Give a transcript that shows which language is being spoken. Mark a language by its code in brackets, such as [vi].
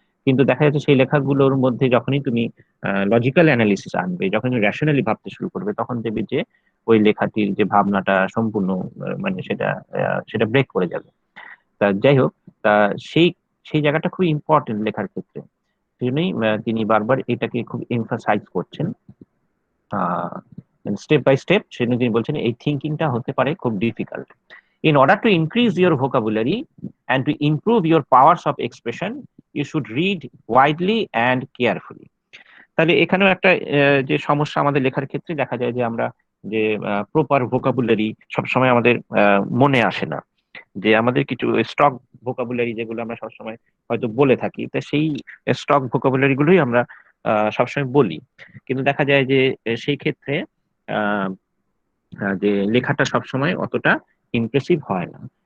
[bn] কিন্তু দেখা যাচ্ছে সেই লেখাগুলোর মধ্যে যখনই তুমি লজিক্যাল অ্যানালিসিস আনবে, যখন রেশনালি ভাবতে শুরু করবে, তখন দেখবে যে ওই লেখাটির যে ভাবনাটা সম্পূর্ণ মানে সেটা ব্রেক করে যাবে। তা যাই হোক, তা সেই সেই জায়গাটা খুব ইম্পর্টেন্ট লেখার ক্ষেত্রে। সেজন্যই তিনি বারবার এটাকে খুব এমফাসাইজ করছেন স্টেপ বাই স্টেপ। সেজন্য তিনি বলছেন এই থিঙ্কিংটা হতে পারে খুব difficult. [en] In order to increase your vocabulary and to improve your powers of expression, you should read widely and carefully. [bn] তাহলে এখানেও একটা যে সমস্যা আমাদের লেখার ক্ষেত্রে দেখা যায় যে আমরা যে প্রপার ভোকাবুলারি সবসময় আমাদের মনে আসে না, যে আমাদের কিছু স্টক ভোকাবুলারি যেগুলো আমরা সবসময় হয়তো বলে থাকি, তো সেই স্টক ভোকাবুলারি গুলোই আমরা সবসময় বলি, কিন্তু দেখা যায় যে সেই ক্ষেত্রে আহ, যে লেখাটা সবসময় অতটা ইমপ্রেসিভ হয় না।